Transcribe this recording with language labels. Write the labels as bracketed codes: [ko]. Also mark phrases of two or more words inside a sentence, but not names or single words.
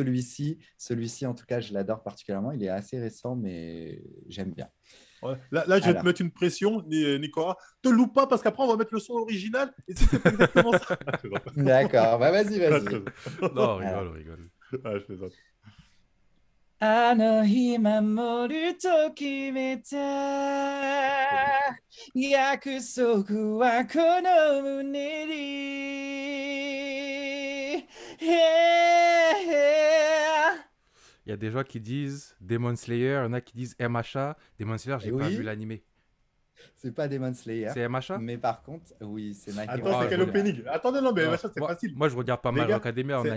[fr] celui-ci. Celui-ci, en tout cas, je l'adore particulièrement. Il est assez récent, mais j'aime bien. Ouais. Là, je vais te Alors, mettre une pression, Nicolas. Te loupe pas, parce qu'après, on va mettre le son original. Et si c'est pas exactement ça. Ah, je plaisante. d'accord, bah vas-y, Ah, je vas-y. plaisante. Non, on rigole, Alors. on rigole. Ah, je plaisante. [ja] あの日守ると決めた約束はこの胸に。 [fr] Il y a des gens qui disent Demon Slayer, il y en a qui disent MHA. Demon Slayer, j'ai pas vu Oui, l'animé. c'est pas Demon Slayer, C'est MHA? mais par contre, oui, c'est My Hero Attends, c'est Ah, je quel regarde. Academia. opening? Attendez, non, mais Non, machin, c'est moi, facile. moi, je regarde pas Les mal gars, Rock Academia en